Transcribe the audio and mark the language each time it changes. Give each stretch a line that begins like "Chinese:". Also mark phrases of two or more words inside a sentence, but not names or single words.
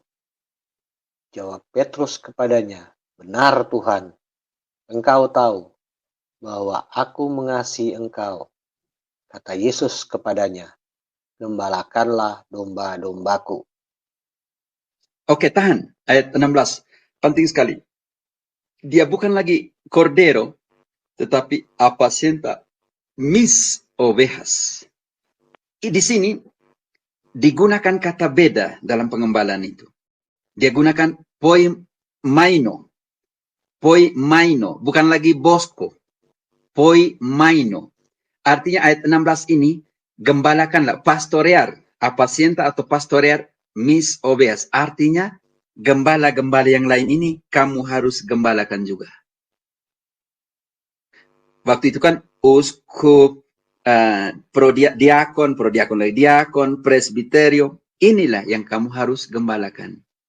Indonesian: Jawab Petrus kepadanya, benar Tuhan, engkau tahu bahwa aku mengasihi engkau. Kata Yesus kepadanya, gembalakanlah domba-dombaku. Oke, tahan. Ayat 16. Penting sekali. Dia bukan lagi cordero, tetapi
Spanish: apacienta mis ovejas.
Indonesian: Di sini digunakan kata beda dalam pengembalaan itu. Dia gunakan poi maino, bukan lagi bosko, poi maino. Artinya ayat 16 ini, gembalakanlah,
Spanish: pastorear, apacienta atau pastorear mis ovejas.
Indonesian: Artinya, gembala-gembala yang lain ini, kamu harus gembalakan juga. Waktu itu kan, uskup, diakon, presbiterio, inilah yang kamu harus gembalakan.